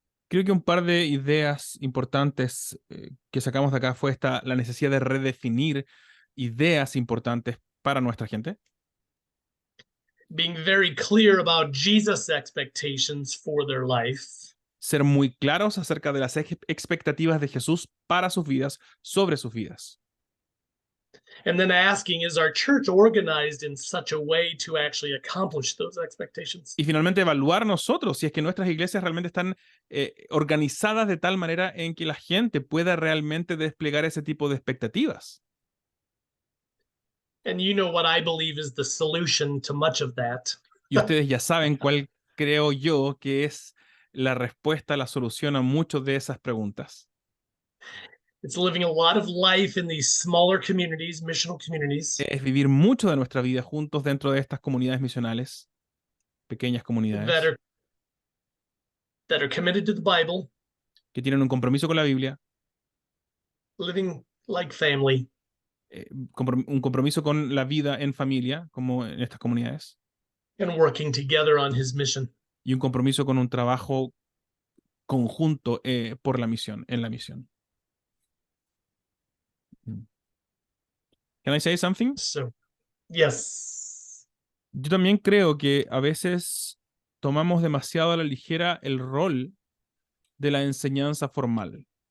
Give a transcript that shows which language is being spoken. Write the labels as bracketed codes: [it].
[es] Creo que un par de ideas importantes que sacamos de acá fue la necesidad de redefinir ideas importantes para nuestra gente. [en] Being very clear about Jesus' expectations for their life. [es] Ser muy claros acerca de las expectativas de Jesús para sus vidas, sobre sus vidas. [en] And then asking, is our church organized in such a way to actually accomplish those expectations? [es] Y finalmente evaluar nosotros si es que nuestras iglesias realmente están organizadas de tal manera en que la gente pueda realmente desplegar ese tipo de expectativas. [en] And you know what I believe is the solution to much of that. [es] Y ustedes ya saben cuál creo yo que es la respuesta, la solución a muchas de esas preguntas. [en] It's living a lot of life in these smaller communities, missional communities, [es] Es vivir mucho de nuestra vida juntos dentro de estas comunidades misionales, pequeñas comunidades, [en] that are committed to the Bible, [es] que tienen un compromiso con la Biblia, [en] living like family, [es] un compromiso con la vida en familia, como en estas comunidades, [en] and working together on his mission. [es] y un compromiso con un trabajo conjunto por la misión, en la misión. [en] Can I say something? So, yes. [es] Yo también creo que a veces tomamos demasiado a la ligera el rol de la enseñanza formal.